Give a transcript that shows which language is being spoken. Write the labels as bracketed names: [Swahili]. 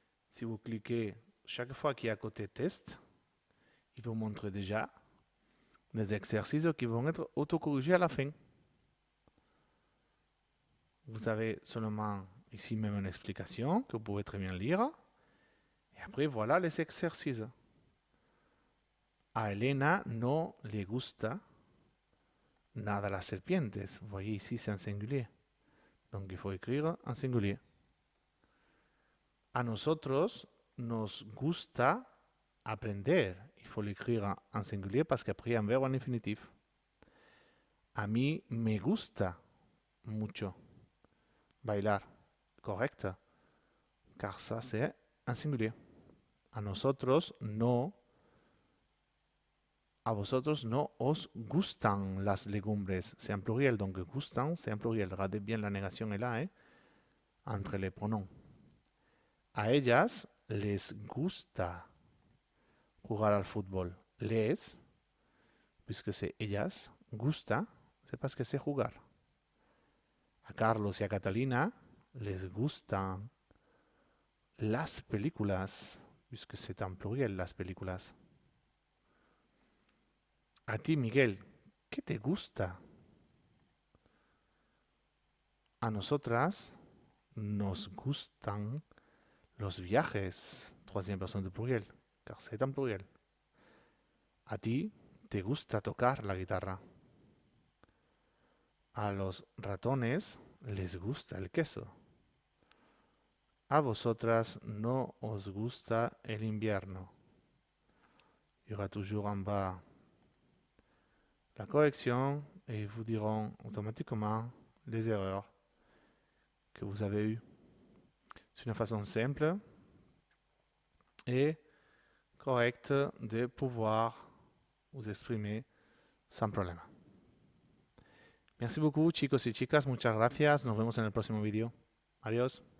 [French] Si vous cliquez chaque fois qu'il y a côté test, il vous montre déjà des exercices qui vont être autocorrigés à la fin. Vous avez seulement ici même une explication que vous pouvez très bien lire. Et après, voilà les exercices. [Spanish] A Elena no le gusta nada las serpientes. [French] Vous voyez ici, c'est en singulier. Donc, il faut écrire en singulier. [Spanish] A nosotros nos gusta aprender. [French] Il faut l'écrire en singulier parce qu'après, il y a un verbe en infinitif. [Spanish] A mí me gusta mucho bailar. [French] Correct. Car ça, c'est en singulier. [Spanish] A nosotros no. A vosotros no os gustan las legumbres. [French] C'est en pluriel, donc gustan, c'est en pluriel. Regardez bien, la négation est là, entre les pronoms. [Spanish] A ellas les gusta jugar al fútbol. [French] Les, puisque c'est ellas, gusta, c'est parce que c'est jugar. [Spanish] A Carlos y a Catalina les gustan las películas, [French] puisque c'est en pluriel, [Spanish] las películas. A ti, Miguel, ¿qué te gusta? A nosotras nos gustan los viajes. [French] Troisième personne de pluriel, car c'est en pluriel. [Spanish] A ti te gusta tocar la guitarra. A los ratones les gusta el queso. A vosotras no os gusta el invierno. [French] Il y aura toujours en bas la correction et ils vous diront automatiquement les erreurs que vous avez eues. C'est une façon simple et correcte de pouvoir vous exprimer sans problème. Merci beaucoup [Spanish] chicos y chicas, muchas gracias, nos vemos en el próximo vídeo. Adiós.